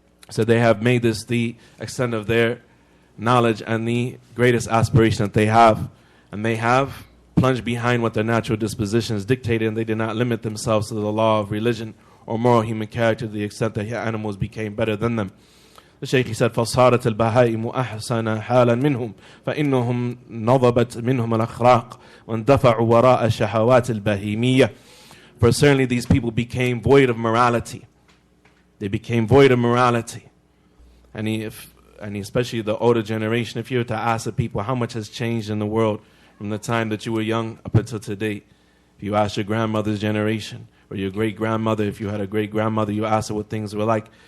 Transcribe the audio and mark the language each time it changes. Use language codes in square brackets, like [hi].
[en] So they have made this the extent of their knowledge and the greatest aspiration that they have. And they have plunged behind what their natural dispositions dictated, and they did not limit themselves to the law of religion or moral human character to the extent that animals became better than them. The Shaykh said, [ar] فَصَارَتِ الْبَهَائِمُ أَحْسَنَ حَالًا مِنْهُمْ فَإِنَّهُمْ نَضَبَتْ مِنْهُمُ الْأَخْرَاقِ وَانْدَفَعُوا وَرَاءَ الشَّهَوَاتِ الْبَهِيمِيَّةِ. [en] For certainly these people became void of morality. They became void of morality. And especially the older generation, if you were to ask the people how much has changed in the world from the time that you were young up until today, if you ask your grandmother's generation, or your great-grandmother, if you had a great-grandmother, you ask her what things were like.